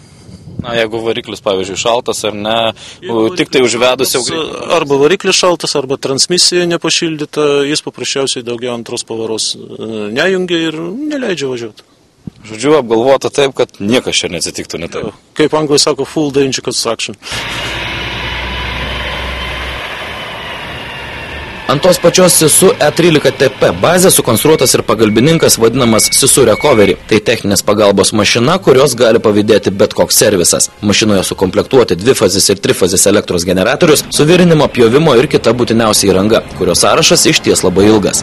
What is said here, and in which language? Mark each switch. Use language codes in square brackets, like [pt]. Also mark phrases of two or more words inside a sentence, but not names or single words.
[lt] Na, jeigu variklis, pavyzdžiui, šaltas ar ne, tik tai užvedus jau... Arba variklis šaltas, arba transmisija nepašildyta, jis paprasčiausiai daugiau antros pavaros nejungia ir neleidžia važiuoti. Žodžiu, apgalvota taip, kad niekas čia neatsitiktų ne taip. Kaip anglai sako, [en] full danger construction. [lt] Ant tos pačios Sisu E13TP bazė sukonstruotas ir pagalbininkas vadinamas Sisu Recovery. Tai techninės pagalbos mašina, kurios gali pavydėti bet koks servisas. Mašinoje sukomplektuoti dvifazis ir trifazis elektros generatorius, suvirinimo, pjovimo ir kita būtiniausia įranga, kurios sąrašas išties labai ilgas.